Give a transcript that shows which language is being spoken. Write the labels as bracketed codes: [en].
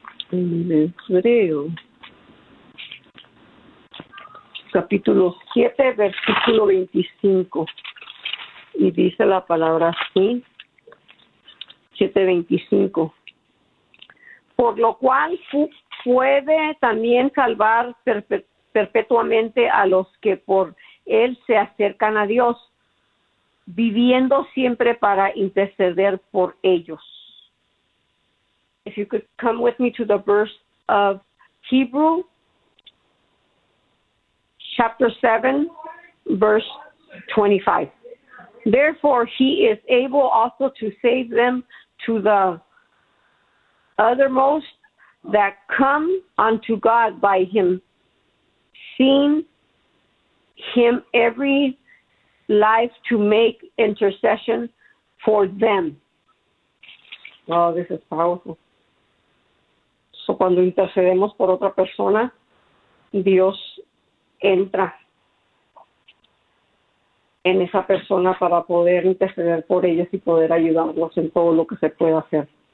[es] En Hebreo, capítulo 7, versículo 25. Y dice la palabra así, 7:25. Por lo cual puede también salvar perpetuamente a los que por él se acercan a Dios, viviendo siempre para interceder por ellos. [en] If you could come with me to the verse of Hebrew, chapter 7, verse 25. Therefore, he is able also to save them to the uttermost that come unto God by him, seeing him every life to make intercession for them. Oh, this is powerful. [es] So cuando intercedemos por otra persona, Dios entra en esa persona para poder interceder por ellos y poder ayudarlos en todo lo que se pueda hacer.